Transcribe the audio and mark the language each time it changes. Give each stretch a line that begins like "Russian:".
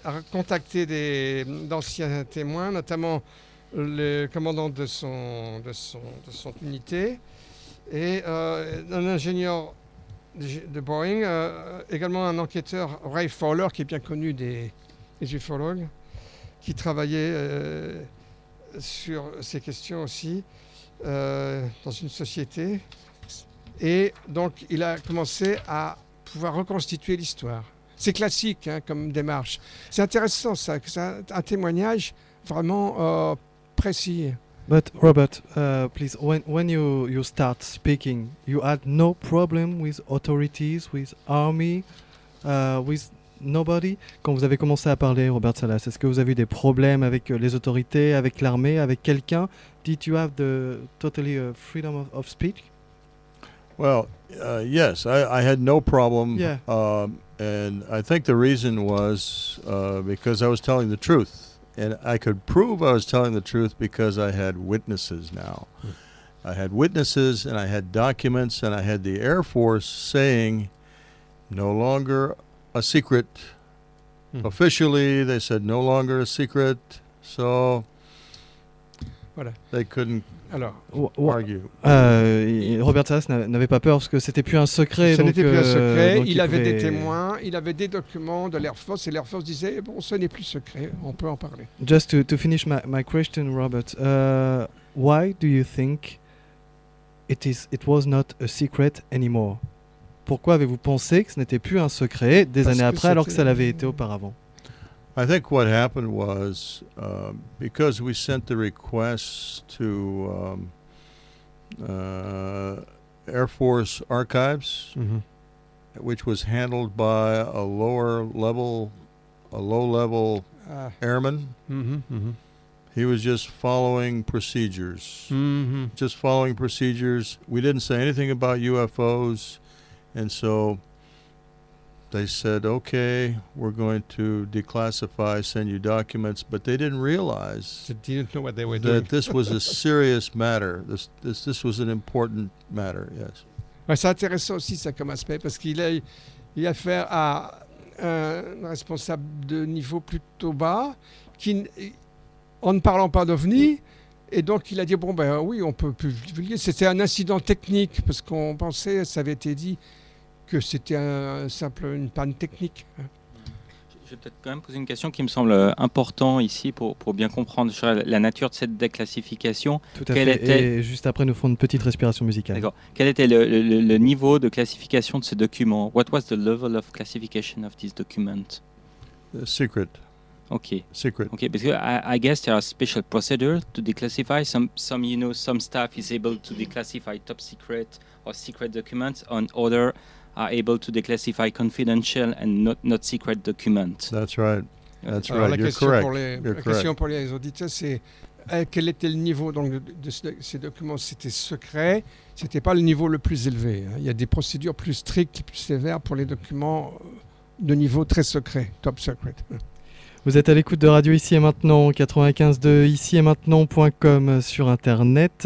French: contacter d'anciens témoins, notamment le commandant de son unité et un ingénieur de Boeing, également un enquêteur, Ray Fowler, qui est bien connu des ufologues, qui travaillait sur ces questions aussi dans une société. Et donc, il a commencé à pouvoir reconstituer l'histoire. C'est classique comme démarche. C'est intéressant, ça, c'est un témoignage vraiment précis.
English: But Robert, please, when you start speaking, you had no problem with authorities, with army, with nobody?
French: Quand vous avez commencé à parler, Robert Salas, est-ce que vous avez eu des problèmes avec les autorités, avec l'armée, avec quelqu'un?
English: Did you have the totally freedom of speech? Well, yes, I had no problem. Yeah. And I think the reason was because I was telling the truth. And I could prove I was telling the truth because I had witnesses now. I had witnesses and I had documents and I had the Air Force saying no longer a secret. Officially, they said no longer a secret. So
French: voilà.
English: They couldn't argue.
French: Robert Salas n'avait pas peur parce que c'était plus un secret. Ce n'était plus un secret. Il avait pouvait... des témoins, il avait des documents de l'Air Force et l'Air Force disait bon, ce n'est plus secret, on peut en parler.
English: Just to finish my question, Robert, why do you think it was not a secret anymore?
French: Pourquoi avez-vous pensé que ce n'était plus un secret des années après alors que ça l'avait été auparavant?
English: I think what happened was because we sent the request to Air Force Archives, which was handled by a low-level airman. He was just following procedures. Just following procedures. We didn't say anything about UFOs, and so they said, okay, we're going to declassify, send you documents, but they didn't realize they didn't know what they were doing. That this was a serious matter. This was an important matter, yes.
French: Ouais, c'est intéressant aussi ça comme aspect parce qu'il a affaire à un responsable de niveau plutôt bas en ne parlant pas d'OVNI, et donc il a dit bon ben oui, on peut publier. C'était un incident technique parce qu'on pensait, ça avait été dit, que c'était une panne technique. Je vais peut-être quand même poser une question qui me semble importante ici pour bien comprendre la nature de cette déclassification. Tout à fait. Et juste après, nous ferons une petite respiration musicale. D'accord. Quel était le niveau de classification de ce document?
English: What was the level of classification of this document? Secret. Okay. Secret. Okay, because I guess there are special procedures to declassify. Some staff is able to declassify top secret or secret documents, and other are able to declassify confidential and not secret documents. That's right. That's right.
French: La
English: You're
French: question
English: correct.
French: La question pour les auditeurs, c'est quel était le niveau donc, de ces documents? C'était secret, c'était pas le niveau le plus élevé. Il y a des procédures plus strictes, plus sévères pour les documents de niveau très secret, top secret. Vous êtes à l'écoute de Radio Ici et Maintenant, 95.2 ici-et-maintenant.com sur Internet.